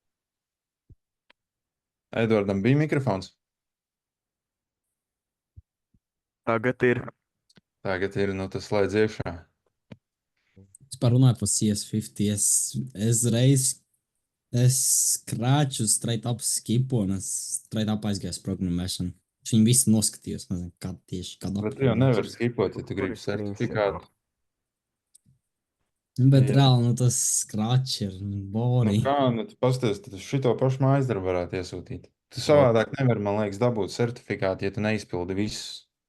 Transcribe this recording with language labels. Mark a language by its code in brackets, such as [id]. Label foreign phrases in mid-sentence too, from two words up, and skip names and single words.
[lv] Edvardam bija mikrofons? Tagad ir. Tagad ir, nu tas slēdz iekšā. Es parunāju par CS50. Es reiz skrāču [en] straight up [lv] skipu un es [en] straight up [lv] aizgāju uz programmēšanu. Viņi visi noskatījās, nezinu, kāda tieši, kāda Bet tu jau nevari skipot, ja tu gribi Kur ir certifikātu. Bet Jā. reāli, nu tas skrāč ir Nu bori. kā, nu tu pasties, tad šito pašu mājas darbu varētu iesūtīt. Tu savādāk nevari, man liekas, dabūt certifikātu, ja tu neizpildi visus.